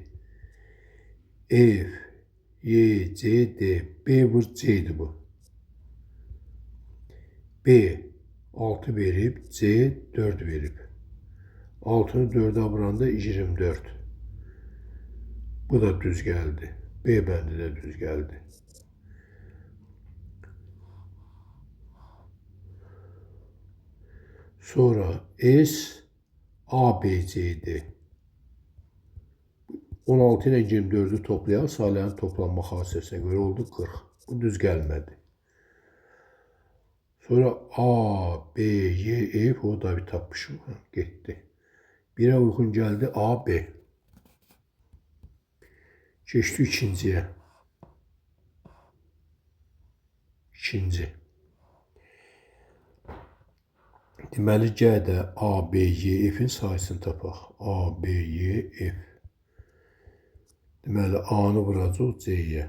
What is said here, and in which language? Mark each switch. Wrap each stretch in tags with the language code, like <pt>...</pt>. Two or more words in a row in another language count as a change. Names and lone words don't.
<az>F, Y, C, D. B vur C'dir bu. B 6 verib, C 4 verib. 6'nı 4'e vuranda 24. Bu da düz geldi. B bəndi də düz geldi. Sonra S, A, B, C, D. 16 ile 24'ü toplayan sayıların toplanma xassəsinə göre oldu 40. Bu düz gelmedi. Sonra A, B, Y, F, o da bir tapmışım.</az> <tr>Gitti. Bire uygun geldi A, B. Geçti ikinciye. İkinci.</tr> <az>Deməli, C'də A, B, Y, F'in sayısını tapaq. A, B, Y, F. Deməli, A-nı vuracaq C-yə.</az>